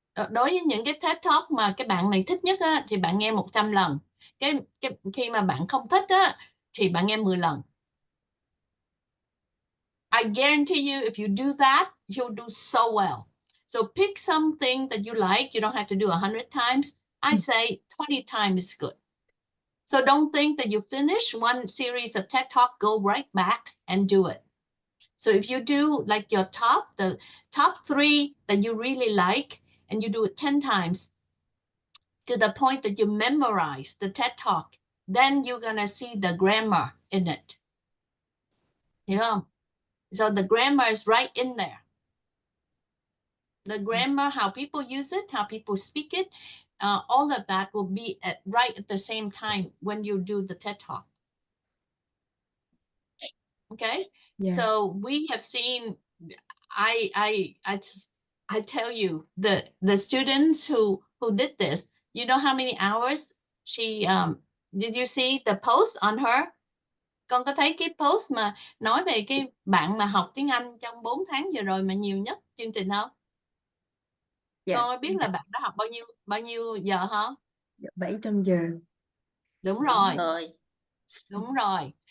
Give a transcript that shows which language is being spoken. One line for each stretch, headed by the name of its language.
Vietnamese: Đối với những cái TED Talk mà cái bạn này thích nhất á, thì bạn nghe 100 lần. Cái khi mà bạn không thích á, thì bạn nghe 10 lần.
English: I guarantee you, if you do that, you'll do so well. So pick something that you like. You don't have to do 100 times. I say 20 times is good. So don't think that you finish one series of TED Talk, go right back and do it. So if you do like the top 3 that you really like, and you do it 10 times to the point that you memorize the TED Talk, then you're going to see the grammar in it. Yeah. So the grammar is right in there. The grammar, how people use it, how people speak it, all of that will be right at the same time when you do the TED Talk. Okay. Yeah. So we have seen, I tell you, the students who did this, you know how many hours she did you see the post on her?
Vietnamese: Con có thấy cái post mà nói về cái bạn mà học tiếng Anh trong 4 tháng vừa rồi mà nhiều nhất chương trình không? Con có biết là bạn đã học bao nhiêu giờ không? 700 giờ. Đúng rồi. Đúng rồi.